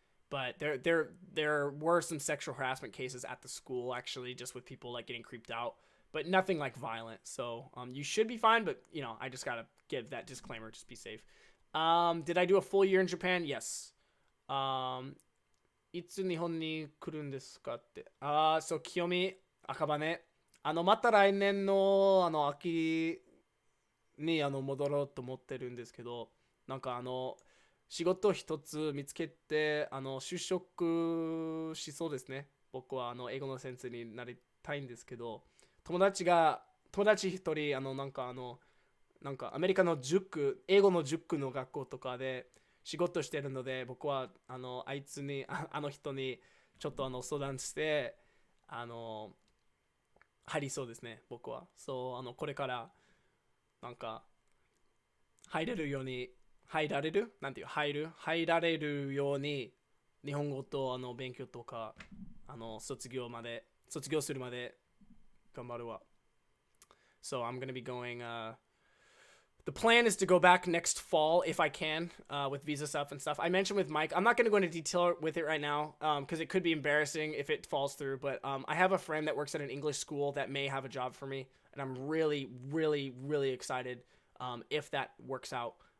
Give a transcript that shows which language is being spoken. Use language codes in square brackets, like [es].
[en] But there were some sexual harassment cases at the school, actually, just with people, like, getting creeped out. But nothing, like, violent. So you should be fine, but, you know, I just got to give that disclaimer. Just be safe. Did I do a full year in Japan? Yes. [ja] いつ日本に来るんですかって。そう、清美、赤羽。また来年の、秋に、戻ろうと思ってるんですけど、なんか仕事一つ見つけて、就職しそうですね。僕は、英語の先生になりたいんですけど、友達一人、なんかアメリカの英語の塾の学校とかで仕事してるので、僕は、あいつに、あの人に、ちょっと相談して、入りそうですね、僕は。そう、これから、なんか、入れるように、入られるなんていう、入られるように、日本語と、勉強とか、卒業するまで、頑張るわ。 [en] So I'm going to be going, the plan is to go back next fall if I can, with visa stuff and stuff. I mentioned with Mike, I'm not going to go into detail with it right now, because it could be embarrassing if it falls through, but I have a friend that works at an English school that may have a job for me, and I'm really, really, really excited if that works out.